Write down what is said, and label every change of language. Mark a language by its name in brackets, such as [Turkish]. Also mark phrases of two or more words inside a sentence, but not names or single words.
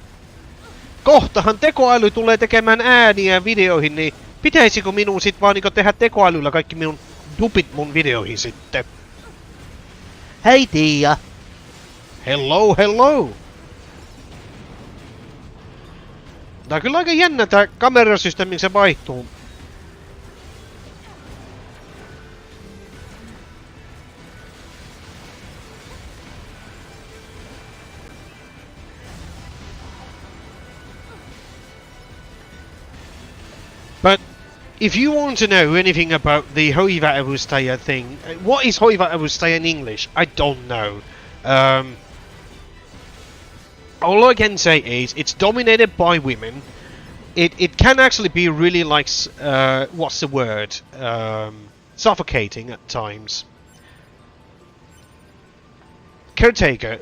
[Finnish] Kohtahan tekoäly tulee tekemään ääniä videoihin, niin pitäisikö minun sit vaan niinku tehdä tekoälyllä kaikki minun dupit mun videoihin sitten? Hei Tiia! [English] Hello, hello! [Finnish] Tää on kyllä aika jännä tää kamerasysteemi, se vaihtuu. [English] But if you want to know anything about the hoiva-avustaja thing, what is hoiva-avustaja in English? I don't know. All I can say is it's dominated by women. It can actually be really like what's the word? Suffocating at times. Caretaker.